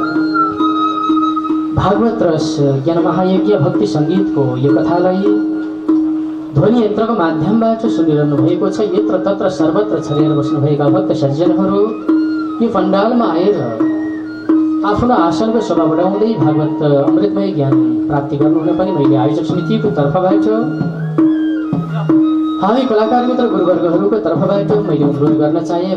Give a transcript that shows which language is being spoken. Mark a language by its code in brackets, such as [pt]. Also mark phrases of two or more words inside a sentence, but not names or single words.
[ne] भागवत रस ज्ञान महायज्ञ भक्ति सङ्गीतको यो कथालाई ध्वनि यन्त्रको माध्यमबाट सुनिरहनु भएको छ। यत्र तत्र सर्वत्र छरेर बस्नुभएका भक्त सज्जनहरू यो पण्डालमा आएर आफ्नो आसनको शोभा बढाउँदै भागवत अमृतमय ज्ञान प्राप्ति गर्नुहुन पनि मैले आयोजक समितिको तर्फबाट हामी कलाकार मित्र गुरुवर्गहरूको तर्फबाट मैले अनुरोध गर्न चाहे।